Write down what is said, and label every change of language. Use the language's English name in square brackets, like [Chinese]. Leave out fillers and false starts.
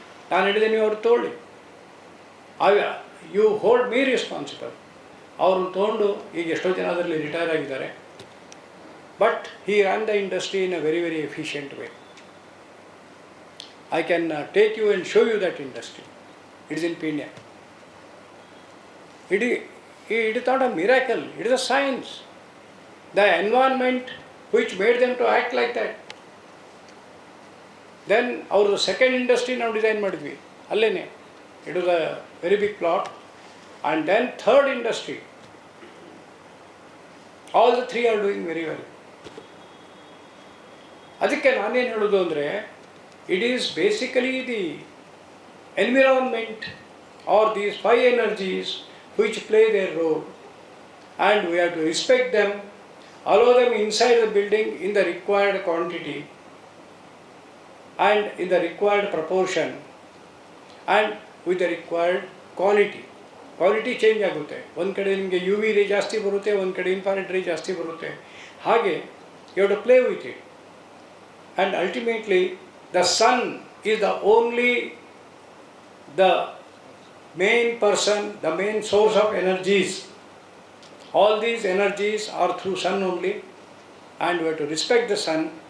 [Kannada] ನಾನು ಹೇಳಿದೆ ನೀವು ಅವ್ರು ತೊಗೊಳ್ಳಿ, [English] You hold me responsible. [Kannada] ಅವ್ರನ್ನ ತೊಗೊಂಡು ಈಗ ಎಷ್ಟೋ ಜನ ಅದರಲ್ಲಿ ರಿಟೈರ್ ಆಗಿದ್ದಾರೆ. [English] But he ran the industry in a very very efficient way. I can take you and show you that industry. It is in Pune. It is not a miracle, it is a science. The environment which made them to act like that. Then our second industry now design [Kannada] ಮಾಡಿದ್ವಿ ಅಲ್ಲೇನೆ. [English] It was a very big plot. And then third industry. All the three are doing very well. [Kannada] ಅದಕ್ಕೆ ನಾನೇನು ಹೇಳೋದು ಅಂದರೆ, [English] it is basically the environment or these 5 energies which play their role, and we have to respect them, allow them inside the building in the required quantity and in the required proportion and with the required quality. [Kannada] Quality change ಆಗುತ್ತೆ. ಒಂದು ಕಡೆ ನಿಮಗೆ you V ರೇ ಜಾಸ್ತಿ ಬರುತ್ತೆ, ಒಂದು ಕಡೆ infrared ರೇ ಜಾಸ್ತಿ ಬರುತ್ತೆ. [English] ಹಾಗೆ you have to play with it. And ultimately the sun is the only the main person, the main source of energies. All these energies are through sun only, and we have to respect the sun.